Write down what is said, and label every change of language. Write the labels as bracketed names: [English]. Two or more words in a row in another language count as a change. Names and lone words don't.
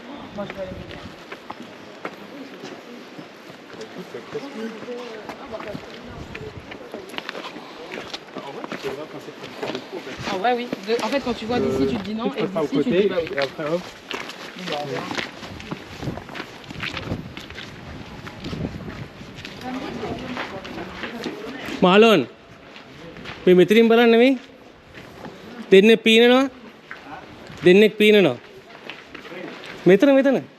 [French] En vrai, oui. En fait, quand tu vois d'ici, tu te dis non, et Pas au d'ici, tu te côté, dis bah oui. et après hop. [Sinhala] මාලෝන් මේ මෙතනින් බලන්න මේ දෙන්නේ පීනනවා දෙන්නෙක් පීනනවා මෙතන